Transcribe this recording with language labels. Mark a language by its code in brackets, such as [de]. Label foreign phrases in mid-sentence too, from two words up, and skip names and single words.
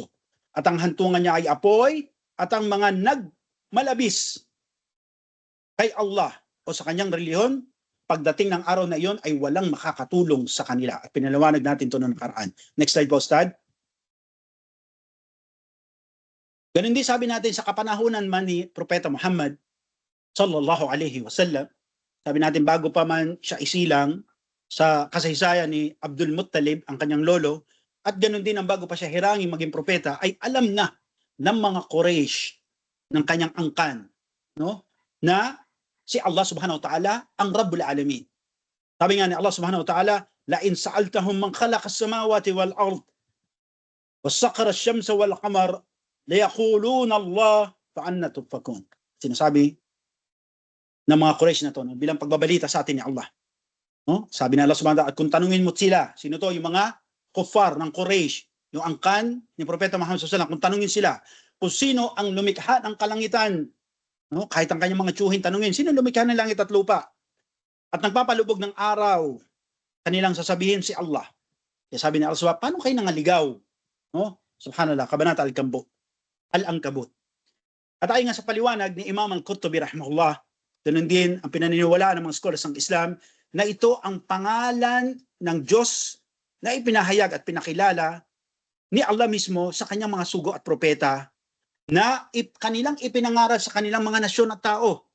[tl] At ang hantungan niya ay apoy, at ang mga nagmalabis kay Allah o sa kanyang reliyon, pagdating ng araw na iyon ay walang makakatulong sa kanila. At pinaliwanag natin ito noong nakaraan. [en] Next slide [tl] po, Ustad. Ganun din sabi natin sa kapanahunan man ni Propeta Muhammad [ar] صلى الله عليه وسلم. [tl] Sabi natin bago pa man siya isilang sa kasaysayan ni Abdul Muttalib, ang kanyang lolo, at ganun din ang bago pa siya hirangin maging propeta, ay alam na ng mga Quraysh ng kanyang angkan, no, na si Allah [ar] سبحانه وتعالى [tl] ang [ar] رب العالمين. [tl] Sabi nga ni [ar] الله سبحانه وتعالى، لئن سألتهم من خلق السماوات والأرض وسخر الشمس والقمر ليقولن الله فأنى يؤفكون. [tl] Sinasabi ng mga Quraysh na to, no, bilang pagbabalita sa atin ni Allah. No? Sabi ni Allah [ar] سبحانه وتعالى, [tl] at kung tanungin mo sila, sino to? Yung mga kuffar ng Quraysh, yung angkan ni Propeta Muhammad [ar] صلى الله عليه وسلم, [tl] kung tanungin sila kung sino ang lumikha ng kalangitan, no? Kahit ang kanyang mga tiyuhin tanungin, sino lumikha ng langit at lupa? At nagpapalubog ng araw, kanilang sasabihin si Allah. Kaya sabi ni Allah, paano kayo nangaligaw? No? Subhanallah, Kabanata Al-Ankabut. At ayon nga sa paliwanag ni Imam Al-Qurtubi rahimahullah, ganun din ang pinaniniwalaan ng mga scholars ng Islam na ito ang pangalan ng Diyos na ipinahayag at pinakilala ni Allah mismo sa kanyang mga sugo at propeta na kanilang ipinangaral sa kanilang mga nasyon at tao.